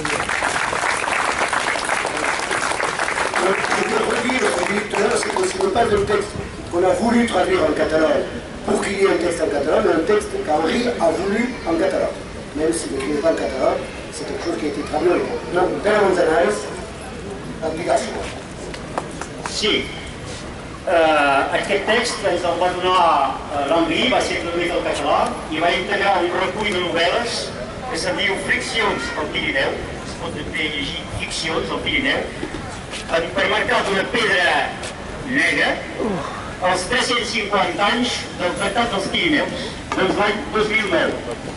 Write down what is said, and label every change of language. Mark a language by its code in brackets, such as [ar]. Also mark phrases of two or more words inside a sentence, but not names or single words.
[fr] Je peux redire, je l'ai dit tout à l'heure, c'est que ce n'est pas un texte qu'on a voulu traduire en catalan pour qu'il y ait un texte en catalan, mais un texte qu'Henri a voulu en catalan. Même s'il n'écrit pas en catalan, c'est quelque chose qui a été traduit. Donc, [ca] per Manzanares, l'obligation. Sí. Aquest text ens el va donar l'Henri, va ser traduït al català i va integrar un recull de novel·les que se'n diu Friccions al Pirineu, es pot també llegir Ficcions al Pirineu, per marcar d'una pedra negra els 350 anys del Tractat dels Pirineus, doncs l'any 2009.